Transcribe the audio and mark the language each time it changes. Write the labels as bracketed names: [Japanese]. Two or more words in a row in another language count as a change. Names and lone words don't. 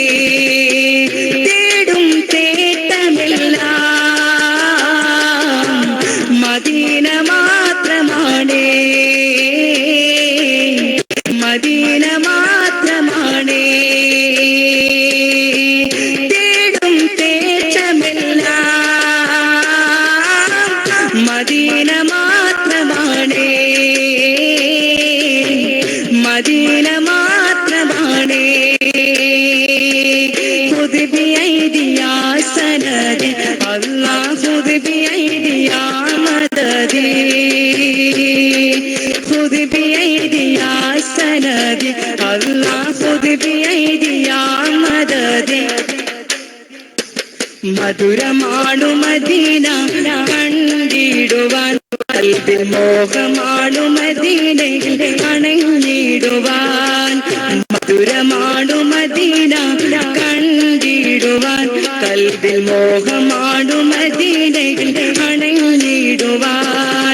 [Malayalam] തേടും തേട്ടമെല്ലാം മദീന മാത്രമാണേ, മദീന മാത്രമാണേ. തേടും തേട്ടമെല്ലാം മദീന മാത്രമാണേ, മദീന മാത്രമാണേ. [Arabic] خذ بأيدي يا سندي الله، خذ بأيدي يا مددي، خذ بأيدي يا سندي الله، خذ بأيدي يا مددي. [Malayalam] മധുരമാണു മദീന കണ്ടിടുവാൻ, കൽബിൽ മോഹമാണു മദീനയിൽ അണഞ്ഞിടുവാൻ. മധുരമാണു മദീന കണ്ടിടുവാൻ, കൽബിൽ മോഹമാണു മദീനയിൽ അണഞ്ഞിടുവാൻ.